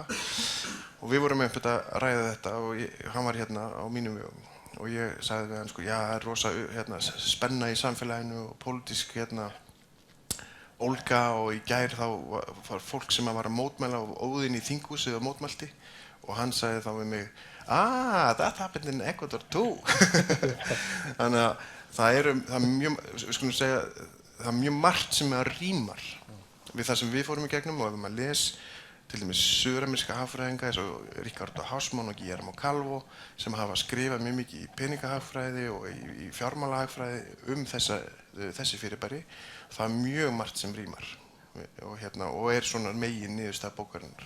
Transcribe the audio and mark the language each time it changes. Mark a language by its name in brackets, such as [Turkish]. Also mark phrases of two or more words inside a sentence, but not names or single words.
[Icelandic] og við vorum einhvern veginn að ræða þetta og hann var hérna á mínum vegum og ég sagði við hann sko, já það er rosa hérna, spenna í samfélaginu og pólitísk hérna ólga og í gær þá var fólk sem var að mótmæla og óðinn í þinghúsið og mótmælti og hann sagði þá við mig [English] that happened in Ecuador too [Icelandic] þannig að það er mjög margt sem rímar við það sem við fórum í gegnum og ef maður les til dæmis suðurameríska hagfræðinga eins og Ricardo Hausmann og Guillermo Calvo sem hafa skrifað mjög mikið í peningahagfræði og í fjármálahagfræði þessi fyrirbæri það er mjög margt sem rímar og er svona megin niðurstaða bókarinnar.